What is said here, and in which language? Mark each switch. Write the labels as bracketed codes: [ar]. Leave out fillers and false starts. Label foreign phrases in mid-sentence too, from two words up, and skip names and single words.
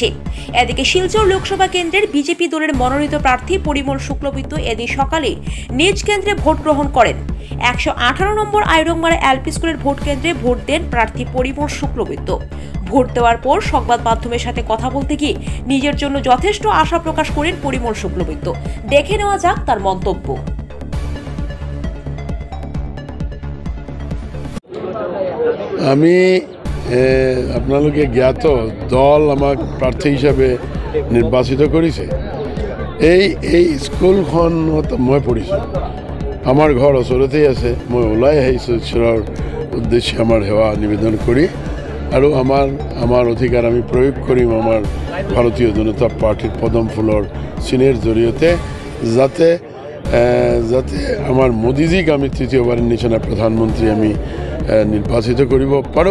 [bn] এদিকে শিলচর লোকসভা কেন্দ্রের বিজেপি দলের মনোনীত প্রার্থী পরিমল শুক্লবৈদ্য এদিন সকালে নিজ কেন্দ্রে ভোট গ্রহণ করেন। 118 নম্বর আইরংমারা এলপি স্কুলের ভোট কেন্দ্রে ভোট দেন প্রার্থী পরিমল শুক্লবৈদ্য। ভোট দেওয়ার পর সংবাদ মাধ্যমের সাথে কথা বলতে গিয়ে নিজের জন্য যথেষ্ট আশা প্রকাশ করেন পরিমল শুক্লবৈদ্য। দেখে নেওয়া যাক তার মন্তব্য। [as] আমি আপনালোকে জ্ঞাত দল আমাক প্রার্থী হিসাবে নির্বাচিত করেছে। এই স্কুলখনত মই পঢ়িছোঁ। আমার ঘর ওচৰতেই আছে। মই ওলাই আহিছোঁ ঈশ্বৰৰ উদ্দেশ্যে আমার সেৱা নিবেদন কৰি, আৰু আমার অধিকাৰ আমি প্ৰয়োগ কৰিম আমাৰ ভাৰতীয় জনতা পাৰ্টিৰ পদম ফুলৰ চিনের জৰিয়তে, যাতে আমার মোদীজীক আমি তৃতীয়বারের নিচিনা প্রধানমন্ত্রী আমি নির্বাচিত কৰিব পাৰোঁ।